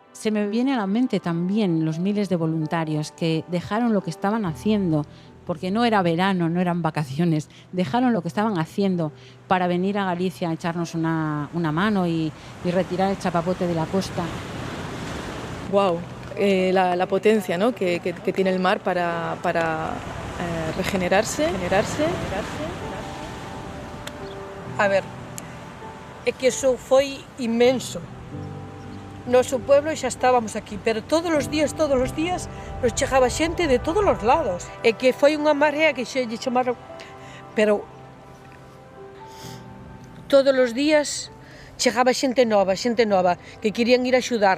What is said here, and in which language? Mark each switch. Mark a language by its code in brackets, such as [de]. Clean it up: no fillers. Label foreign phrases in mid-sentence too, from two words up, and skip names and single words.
[es] Se me viene a la mente también los miles de voluntarios que dejaron lo que estaban haciendo, porque no era verano, no eran vacaciones, dejaron lo que estaban haciendo para venir a Galicia a echarnos una mano y retirar el chapapote de la costa. ¡Wow! La potencia, ¿no? que tiene el mar para regenerarse. [gl] A ver, é que eso foi inmenso. Noso pueblo xa estábamos aquí, pero todos os días nos chegaba xente de todos os lados. É que foi unha marea que xe lle chamaron... Pero todos os días chegaba xente nova, que querían ir a axudar.